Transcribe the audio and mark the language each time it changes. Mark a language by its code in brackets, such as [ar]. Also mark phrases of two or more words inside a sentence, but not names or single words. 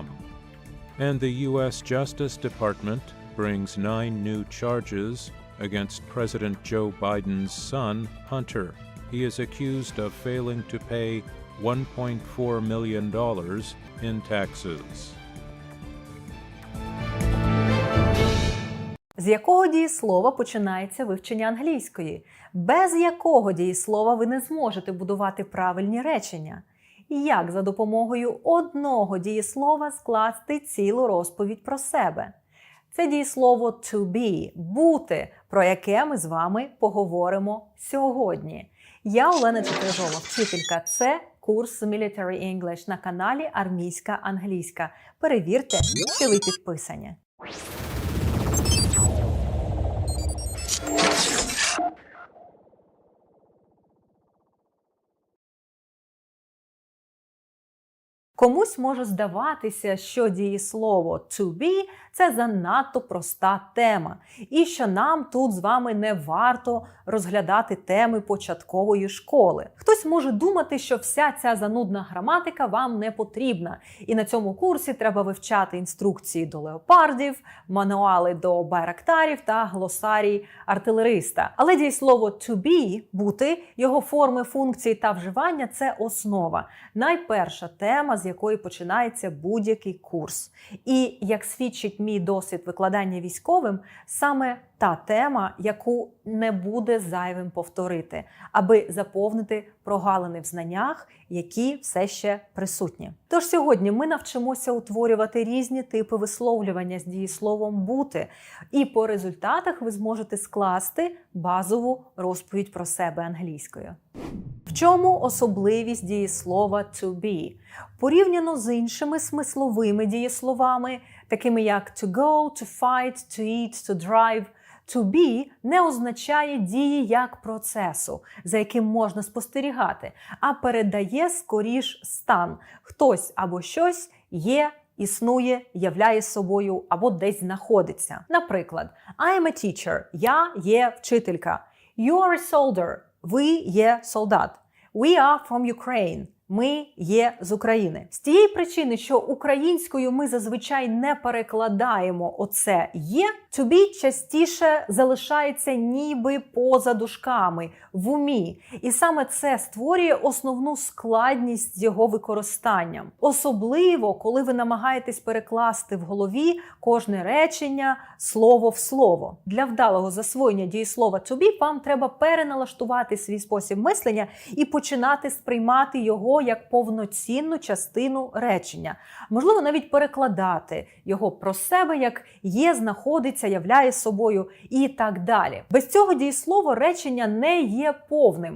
[en] And the U.S. Justice Department brings 9 new charges against President Joe Biden's son, Hunter. He is accused of failing to pay $1.4 million in taxes. [uk] З якого дієслова починається вивчення англійської? Без якого дієслова ви не зможете будувати правильні речення? І як за допомогою одного дієслова скласти цілу розповідь про себе? Це дієслово [en] to be – [uk] бути, про яке ми з вами поговоримо сьогодні. Я Олена Чеприжова, вчителька. Це курс [en] Military English [uk] на каналі Армійська англійська. Перевірте, що ви підписані. Комусь може здаватися, що дієслово [en] to be – [uk] це занадто проста тема, і що нам тут з вами не варто розглядати теми початкової школи. Хтось може думати, що вся ця занудна граматика вам не потрібна, і на цьому курсі треба вивчати інструкції до леопардів, мануали до байрактарів та глосарій артилериста. Але дієслово [en] to be – [uk] бути, його форми, функції та вживання – це основа, найперша тема, з якої починається будь-який курс. І, як свідчить мій досвід викладання військовим, саме та тема, яку не буде зайвим повторити, аби заповнити прогалини в знаннях, які все ще присутні. Тож сьогодні ми навчимося утворювати різні типи висловлювання з дієсловом «бути», і по результатах ви зможете скласти базову розповідь про себе англійською. В чому особливість дієслова [en] to be? [uk] Порівняно з іншими смисловими дієсловами, такими як [en] to go, to fight, to eat, to drive, to be [uk] не означає дії як процесу, за яким можна спостерігати, а передає скоріш стан. Хтось або щось є, існує, являє собою або десь знаходиться. Наприклад, [en] I am a teacher. [uk] Я є вчителька. [en] You are a soldier. [uk] Ви є солдат. [en] We are from Ukraine. [uk] Ми є з України. З тієї причини, що українською ми зазвичай не перекладаємо оце «є», [en] to be [uk] частіше залишається ніби поза дужками, в умі. І саме це створює основну складність з його використанням. Особливо, коли ви намагаєтесь перекласти в голові кожне речення слово в слово. Для вдалого засвоєння дієслова [en] to be [uk] вам треба переналаштувати свій спосіб мислення і починати сприймати його як повноцінну частину речення. Можливо, навіть перекладати його про себе як «є», «знаходиться», «являє собою» і так далі. Без цього дієслова речення не є повним.